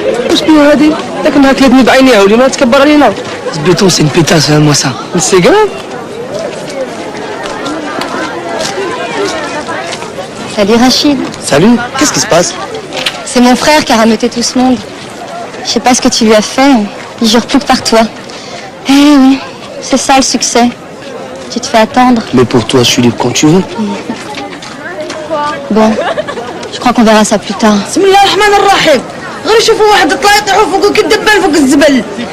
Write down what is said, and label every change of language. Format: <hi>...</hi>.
<ar>واش بيها هادي؟ داك النهار كلابني بعينيها ولينا تكبر علينا.</ar> <fr>Ce béton, c'est une pétasse, moi ça. C'est grave. Salut Rachid. Salut, qu'est-ce qui se passe? C'est mon frère qui a rameuté tout ce monde. Je sais pas ce que tu lui as fait. Il jure plus que par toi. Eh oui, c'est ça le succès. Tu te fais attendre. Mais pour toi, je suis libre quand tu veux. Bon, je crois qu'on verra ça plus tard.</fr> <ar>بسم الله الرحمن الرحيم. غير يشوفوا واحد طلع يطيحوا فوق كالدبان فوق الزبل.</ar>